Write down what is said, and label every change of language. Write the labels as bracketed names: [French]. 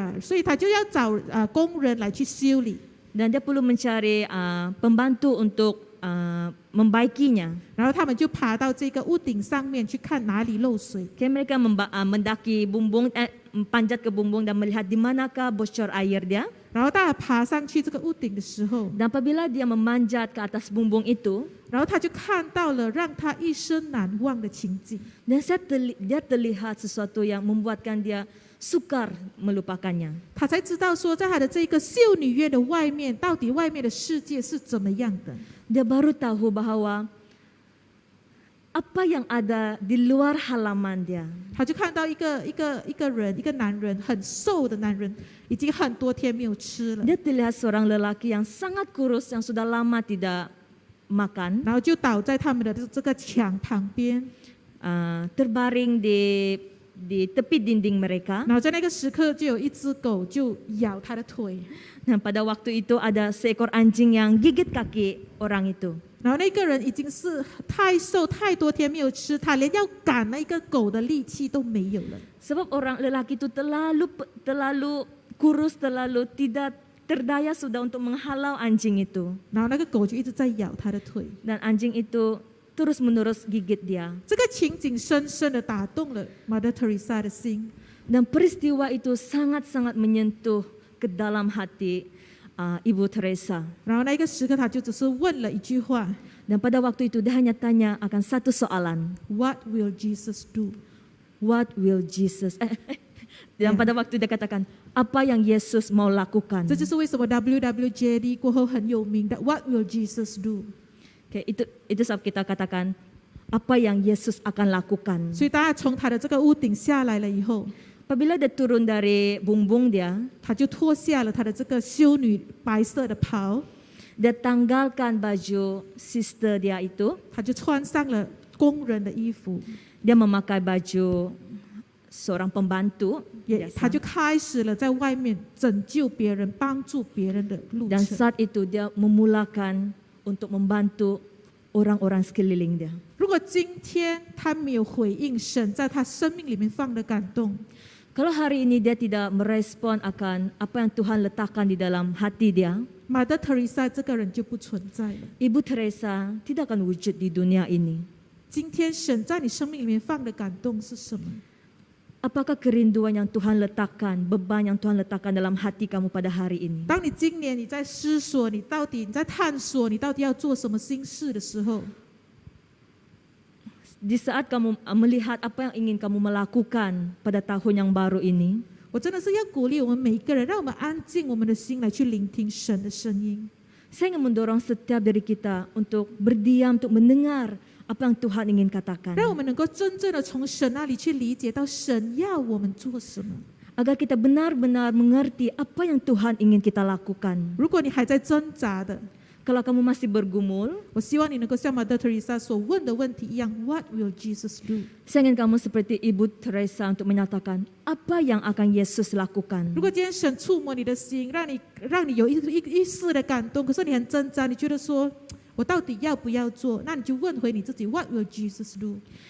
[Chinese] 所以他就要找工人来去修理。 [Malay] Dan dia perlu mencari pembantu untuk membaikinya. [Chinese] 然后他们就爬到这个屋顶上面去看哪里漏水。 [Malay] Kayak mereka mendaki bumbung, panjat ke bumbung dan melihat di manakah bocor air dia. [Chinese] 然后大家爬上去这个屋顶的时候， [Malay] Dan apabila dia memanjat ke atas bumbung itu, [Chinese] 然后他就看到了让他一生难忘的情景。 [Malay] dan dia terlihat sesuatu yang membuatkan dia sukar melupakannya. [Chinese] 他才知道说，在他的这个修女院的外面，到底外面的世界是怎么样的。 [Malay] Dia baru tahu bahwa apa yang ada di luar halaman dia. [Chinese] 他就看到一个人，一个男人，很瘦的男人，已经很多天没有吃了， [Malay] Dia terlihat seorang lelaki yang sangat kurus yang sudah lama tidak makan, [Chinese] 然后就倒在他们的这个墙旁边。 [Malay] terbaring di tepi dinding mereka. [Chinese] 然后在那个时刻，就有一只狗就咬他的腿， [Malay] Dan pada waktu itu ada seekor anjing yang gigit kaki orang itu. [Chinese] 然后那个人已经是太瘦，太多天没有吃，他连要赶那个狗的力气都没有了。 [Malay] Sebab orang lelaki itu terlalu kurus, terlalu tidak terdaya sudah untuk menghalau anjing itu. [Chinese] 然后那个狗就一直在咬他的腿。 [Malay] Dan anjing itu terus-menerus gigit dia. [Chinese] 这个情景深深的打动了 Mother Teresa 的心。 [Malay] Dan peristiwa itu sangat-sangat menyentuh ke dalam hati Ibu Teresa. [Chinese] 然后那个时刻，他就只是问了一句话 [Malay] Dan pada waktu itu dia hanya tanya akan satu soalan. [English] ：What will Jesus do？ What will Jesus? [Malay] Dan pada waktu dia katakan, apa yang Yesus mau lakukan? [Chinese] 这就是为什么 WWJD 过后很有名的 [English] What will Jesus do？ [Malay] Okay, itu sebab kita katakan apa yang Yesus akan lakukan. [Chinese] 所以当他从他的这个屋顶下来了以后， [Malay] Apabila dia turun dari bumbung dia, [Chinese] 他就脱下了他的这个修女白色的袍， [Malay] dia tanggalkan baju sister dia itu, [Chinese] 他就穿上了工人的衣服， [Malay] dia memakai baju seorang pembantu, [Chinese] 他 [Malay] biasa. [Chinese] 就开始了在外面拯救别人、帮助别人的路 [Malay] Dan [Chinese] 程。 [Malay] saat itu dia memulakan untuk membantu orang-orang sekeliling dia. [Chinese] 如果今天他没有回应神在他生命里面放的感动， [Malay] Kalau hari ini dia tidak merespon akan apa yang Tuhan letakkan di dalam hati dia, [Chinese] Mother Teresa 这个人就不存在了。 [Malay] Ibu Teresa tidak akan wujud di dunia ini. [Chinese] 今天神在你生命里面放的感动是什么？ [Malay] Apakah kerinduan yang Tuhan letakkan, beban yang Tuhan letakkan dalam hati kamu pada hari ini? [Chinese] 当你今年你在思索，你在探索，你到底要做什么新事的时候， [Malay] Di saat kamu melihat apa yang ingin kamu melakukan pada tahun yang baru ini, [Chinese] 我真的是要鼓励我们每一个人，让我们安静我们的心来去聆听神的声音。 [Malay] saya ingin mendorong setiap dari kita untuk berdiam, untuk mendengar apa yang Tuhan ingin katakan. [Chinese] 让我们能够真正的从神那里去理解到神要我们做什么。 [Malay] Agar kita benar-benar mengerti apa yang Tuhan ingin kita lakukan. [Chinese] 如果你还在挣扎的， [Malay] Kalau kamu masih bergumul, [Chinese] 我希望你能够像 Mother Teresa 所问的问题一样 ， [English] What will Jesus do？ [Malay] saya ingin kamu seperti Ibu Teresa untuk menyatakan apa yang akan Yesus lakukan. [Chinese] 如果今天神触摸你的心，让你有一丝的感动，可是你很挣扎，你觉得说我到底要不要做？那你就问回你自己 ， [English] What will Jesus do？